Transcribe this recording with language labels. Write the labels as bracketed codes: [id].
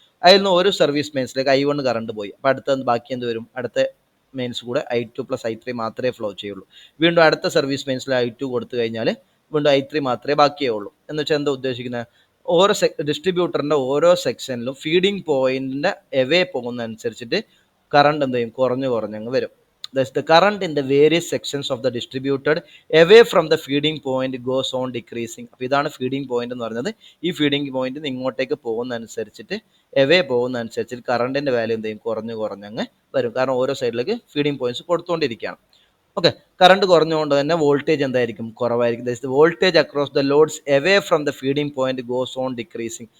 [ml] അതിൽ നിന്ന് ഒരു സർവീസ് മെയിൻസിലേക്ക് I1 കറണ്ട് പോയി. അപ്പോൾ അടുത്ത ബാക്കി എന്ത് വരും, അടുത്ത മെയിൻസ് കൂടെ I2 + I3 മാത്രമേ ഫ്ലോ ചെയ്യുള്ളൂ. വീണ്ടും അടുത്ത സർവീസ് മെയിൻസിൽ I2 കൊടുത്തു കഴിഞ്ഞാൽ വീണ്ടും I3 മാത്രമേ ബാക്കിയുള്ളൂ. എന്ന് വെച്ചാൽ എന്താ ഉദ്ദേശിക്കുന്നത്, ഓരോ ഡിസ്ട്രിബ്യൂട്ടറിൻ്റെ ഓരോ സെക്ഷനിലും ഫീഡിങ് പോയിന്റിൻ്റെ എവേ പോകുന്നതനുസരിച്ചിട്ട് കറണ്ട് എന്ത് ചെയ്യും, കുറഞ്ഞങ്ങ് വരും. [en] Thus, the current in the various sections of the distributed away from the feeding point goes on decreasing. [ml] അപ്പോൾ ഇതാണ് ഫീഡിംഗ് പോയിന്റ് എന്ന് പറയുന്നത്. ഈ ഫീഡിംഗ് പോയിന്റ് ഇങ്ങോട്ടേക്ക് പോകുന്നതനുസരിച്ചിട്ട് എവേ പോകുന്നതനുസരിച്ചിട്ട് കറണ്ടിൻ്റെ വാല്യൂ എന്ത് ചെയ്യും, കുറഞ്ഞങ്ങ് വരും. കാരണം ഓരോ സൈഡിലേക്ക് ഫീഡിംഗ് പോയിന്റ്സ് കൊടുത്തുകൊണ്ടിരിക്കുകയാണ്. ഓക്കെ, കറണ്ട് കുറഞ്ഞുകൊണ്ട് തന്നെ വോൾട്ടേജ് എന്തായിരിക്കും, കുറവായിരിക്കും. [en] The voltage across the loads away from the feeding point goes on decreasing.